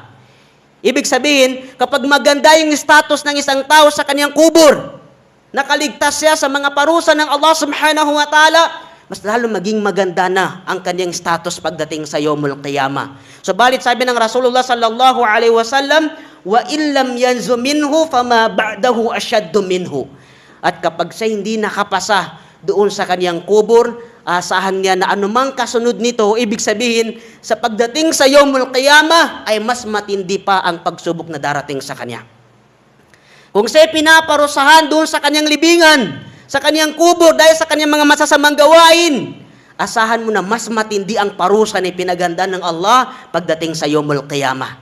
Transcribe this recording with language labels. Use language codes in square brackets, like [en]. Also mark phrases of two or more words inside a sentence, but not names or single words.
[tl] Ibig sabihin, kapag maganda yung status ng isang tao sa kanyang kubur, nakaligtas siya sa mga parusa ng Allah [ar] سبحانه وتعالى, [tl] mas lalo maging maganda na ang kanyang status pagdating sa [ar] يوم القيامة. [tl] Subalit sabi ng Rasulullah [ar] صلى الله عليه وسلم, وإن لم ينج منه فما بعده أشد منه. [tl] At kapag siya hindi nakapasa doon sa kanyang kubur, asahan niya na anumang kasunod nito, ibig sabihin, sa pagdating sa [ar] يوم القيامة, [tl] ay mas matindi pa ang pagsubok na darating sa kanya. Kung siya pinaparusahan doon sa kanyang libingan, sa kanyang kubur dahil sa kanyang mga masasamang gawain, asahan mo na mas matindi ang parusa na pinaganda ng Allah pagdating sa [ar] يوم القيامة.